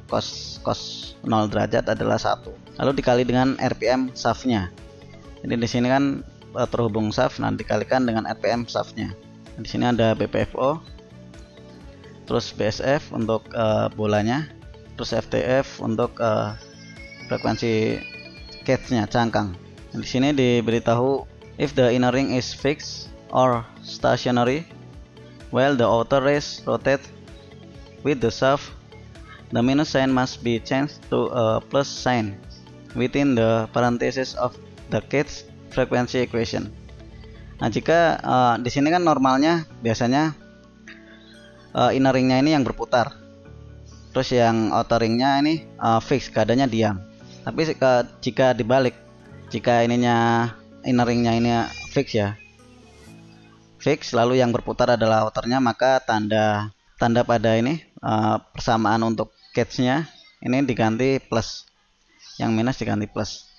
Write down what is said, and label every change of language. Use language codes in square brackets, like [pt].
[id] Cos 0 derajat adalah 1. Lalu dikali dengan RPM shaft-nya. Jadi di sini kan terhubung shaft, nah dikalikan dengan RPM shaft-nya. Di sini ada BPFO, terus BSF untuk bolanya, terus FTF untuk frekuensi cage-nya, cangkang. [en] Di sini diberitahu if the inner ring is fixed or stationary while the outer race rotates with the shaft, the minus sign must be changed to a plus sign within the parentheses of the cage frequency equation. [id] Nah, jika di sini kan normalnya biasanya inner ringnya ini yang berputar, terus yang outer ringnya ini fix, keadaannya diam. Tapi jika dibalik, jika ininya inner ringnya ini fix ya, fix, lalu yang berputar adalah outernya, maka tanda pada ini persamaan untuk cage-nya ini diganti plus, yang minus diganti plus.